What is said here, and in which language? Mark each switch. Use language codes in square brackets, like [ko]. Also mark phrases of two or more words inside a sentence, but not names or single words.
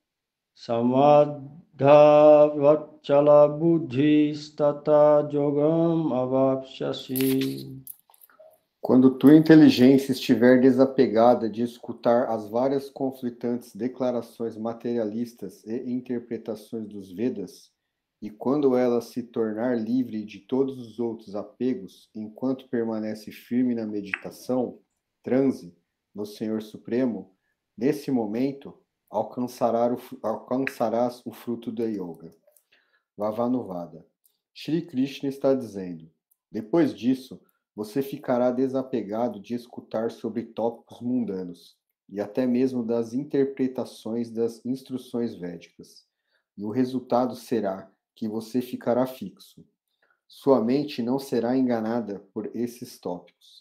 [sa] samadhavachala buddhistata yogam avapsyasi. [pt] Quando tua inteligência estiver desapegada de escutar as várias conflitantes declarações materialistas e interpretações dos Vedas, e quando ela se tornar livre de todos os outros apegos, enquanto permanece firme na meditação, transe, no Senhor Supremo, nesse momento alcançarás o fruto da yoga. Vavanuvada. Shri Krishna está dizendo: depois disso, você ficará desapegado de escutar sobre tópicos mundanos e até mesmo das interpretações das instruções védicas. E o resultado será que você ficará fixo. Sua mente não será enganada por esses tópicos.